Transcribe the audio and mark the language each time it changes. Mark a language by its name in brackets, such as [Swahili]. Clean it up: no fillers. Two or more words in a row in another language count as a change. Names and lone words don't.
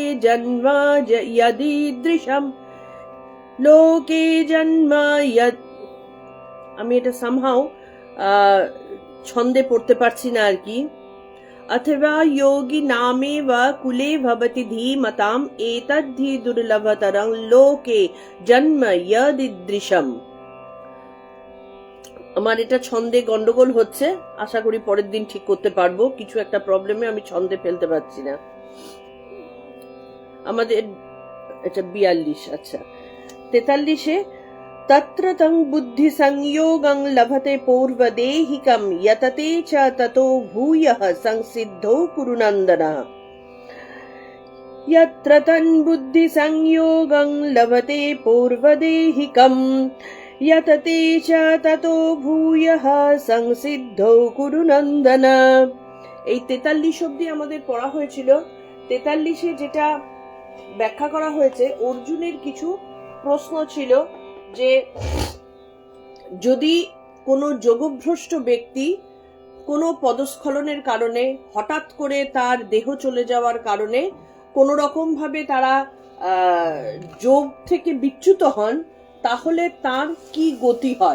[Sanskrit] जन्म यदीदृशम् लोके जन्म यत् [Bangla] আমি এটা সামহাও ছন্দে পড়তে পারছি না আর কি [Sanskrit] अथवा योगी नामेव कुले भवति धीमताम् एतद्धि दुर्लभतरं लोके जन्म यदीदृशम् [Bangla] আমার এটা ছন্দে গন্ডগোল হচ্ছে আশা করি পরের দিন ঠিক করতে পারবো কিছু একটা প্রবলেমে আমি ছন্দে ফেলতে পারছি না আমাদের এটা 42 আচ্ছা 43 এ [Sanskrit] तत्र तं बुद्धि संयोगं लभते पूर्वदेहिकं यतते च ततो भूयः संसिद्धो कुरुनन्दन यत्र तं बुद्धि संयोगं लभते पूर्वदेहिकं यतते च ततो भूयः संसिद्धो कुरुनन्दन এই 43 [Bangla] অবধি আমাদের পড়া হয়েছিল 43 এ যেটা ব্যাখ্যা করা হয়েছে অর্জুনের কিছু প্রশ্ন ছিল যে যদি কোনো যোগভ্রষ্ট ব্যক্তি কোনো পদস্খলনের কারণে হঠাৎ করে তার দেহ চলে যাওয়ার কারণে কোনো রকম ভাবে তারা যোগ থেকে বিচ্যুত হন, তাহলে তার কি গতি হয়।